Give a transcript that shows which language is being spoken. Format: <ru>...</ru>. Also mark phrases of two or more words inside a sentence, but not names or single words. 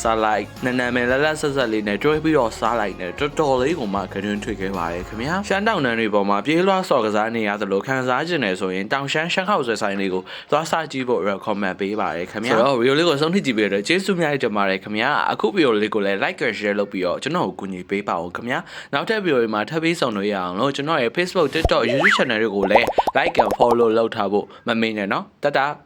<my>စားလိုက်နနမယ်လလဆက်ဆက်လေးနဲ့တွဲပြီးတော့စားလိုက်နဲ့တော်တော်လေးကိုမှခရင်တွေ့ခဲ့ပါတယ်ခင်ဗျာရှမ်းတောင်နန်းတွေပေါ်မှာပြေးလွှားစော်ကစားနေရသလိုခံစားကျင်နေဆိုရင်တောင်ရှမ်းခေါက်ဆွဲဆိုင်လေးကိုသွားစားကြည့်ဖို့ recommend ပေးပါတယ်ခင်ဗျာဆိုတော့ video လေးကိုဆုံးထိကြည့်ပြီးတော့ကျေးဇူးများတင်ပါတယ်ခင်ဗျာအခု video လေးကိုလည်း</my> <en>like and share</en> <my>လုပ်ပြီးတော့ကျွန်တော်ကိုကူညီပေးပါဦးခင်ဗျာနောက်ထပ် video တွေမှာထပ်ပြီးဆောင်လို့ရအောင်လို့ကျွန်တော်ရဲ့ Facebook TikTok YouTube channel တွေကိုလည်း</my> <en>like and follow</en> <my>လုပ်ထားဖို့မမေ့နဲ့နော်တတ</my>